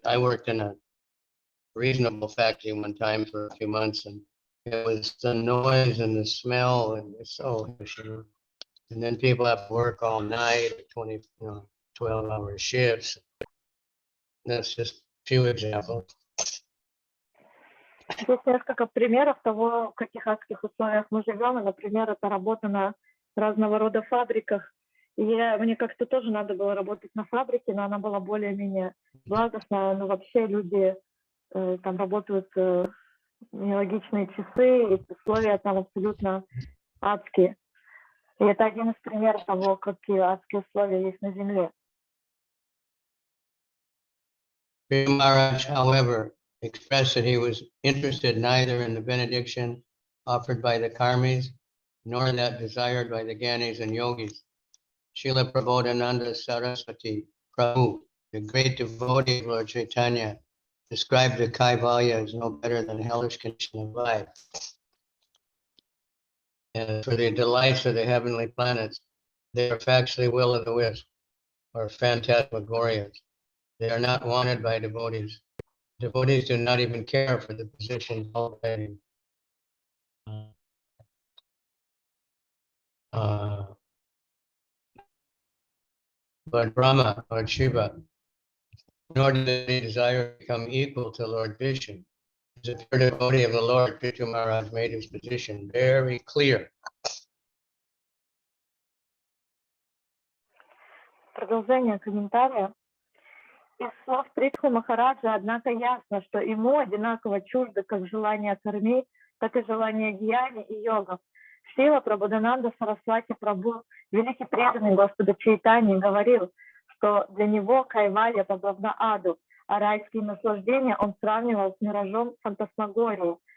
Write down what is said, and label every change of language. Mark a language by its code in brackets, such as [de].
[en] I worked in a reasonable factory one time for a few months, and it was the noise and the smell, and it's so, and then people have to work all night, 12-hour shifts. That's just a few examples. [ru] Здесь несколько примеров того, в каких адских условиях мы живем. И, например, это работа на разного рода фабриках. И мне как-то тоже надо было работать на фабрике, но она была более-менее благостная. Но вообще люди там работают нелогичные часы, и условия там абсолютно адские. И это один из примеров того, какие адские условия есть на Земле. [en] Maharaj, however, expressed that he was interested neither in the benediction offered by the karmis, nor that desired by the gyanis and yogis. Srila Prabodhananda Saraswati Prabhu, the great devotee of Lord Chaitanya, described the Kaivalya as no better than hellish condition of life. And for the delights of the heavenly planets, they are factually will o' the wisp, or phantasmagorias. They are not wanted by devotees. Devotees do not even care for the position held by Lord Brahma, Lord Shiva, nor do they desire to become equal to Lord Vishnu. As a pure devotee of the Lord, Prithu Maharaj made his position very clear. [ru] Продолжение комментария. Из слов Притху Махараджа, однако, ясно, что ему одинаково чуждо как желание карми, так и желание гьяни и йогов. Шрила Прабодхананда Сарасвати Прабху, великий преданный Господа Чайтаньи, говорил, что для него кайвалья подобна аду, а райские наслаждения он сравнивал с миражом фантасмагории.